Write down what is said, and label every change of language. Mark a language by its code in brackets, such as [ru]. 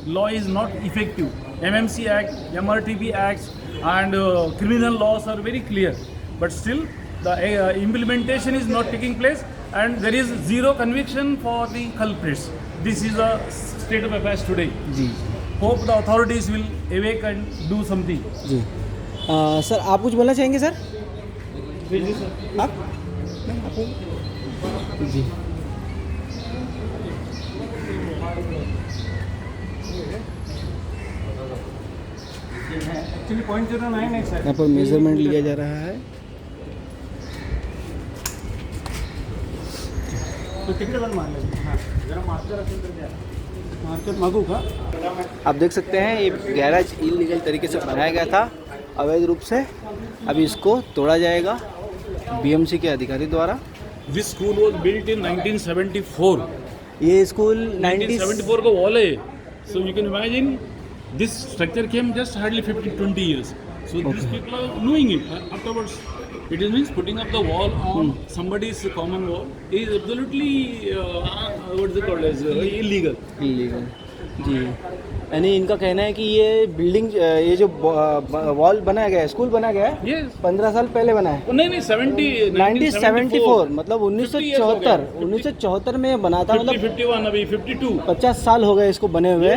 [en] Law is not effective. MMC Act, MRTB Acts and criminal laws are very clear, but still the implementation is not taking place and there is zero conviction for the culprits. This is a state of affairs today. [hi] Ji, [en] Hope the authorities will awake and do something. [hi] Ji. Sir आप कुछ बोलना चाहेंगे sir? आप? जी, Actually 0.09 है sir. यहाँ पर measurement लिया जा रहा है। आप देख सकते हैं ये गैराज इलीगल तरीके से बनाया गया था अवैध रूप से। अभी इसको तोड़ा जाएगा बीएमसी के अधिकारी द्वारा। [en] This school was built in 1974. [hi] ये स्कूल 1974 का wall है. [en] So you can imagine this structure came just hardly 20 years. So these people are knowing it afterwards. It means putting up the wall on somebody's common wall is absolutely what is it called as illegal. [hi] Illegal जी। यानी इनका कहना है कि ये building ये जो wall बनाया गया है, स्कूल बनाया गया है, [en] Yes. [hi] 15 साल पहले बना है। नहीं 1974 मतलब 1974 में बना था। मतलब 51 अभी 52 50 साल हो गए इसको बने हुए।